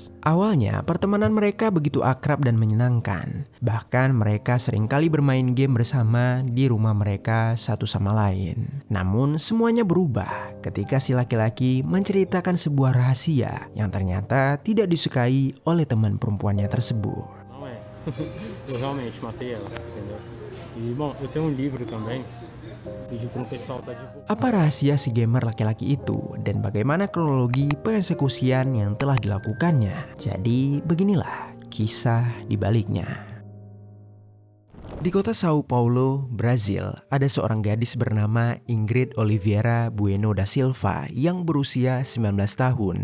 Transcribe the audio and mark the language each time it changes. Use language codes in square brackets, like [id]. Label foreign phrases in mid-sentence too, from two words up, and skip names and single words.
[id] Awalnya, pertemanan mereka begitu akrab dan menyenangkan. Bahkan mereka seringkali bermain game bersama di rumah mereka satu sama lain. Namun semuanya berubah ketika si laki-laki menceritakan sebuah rahasia yang ternyata tidak disukai oleh teman perempuannya tersebut. [pt] Eu realmente matei ela, entendeu? E, bom, eu tenho um livro também. Pedi pro pessoal tá divulgando. [id] Apa rahasia si gamer laki-laki itu dan bagaimana kronologi pengeksekusian yang telah dilakukannya? Jadi beginilah kisah di baliknya. Di kota Sao Paulo, Brazil, ada seorang gadis bernama Ingrid Oliveira Bueno da Silva yang berusia 19 tahun.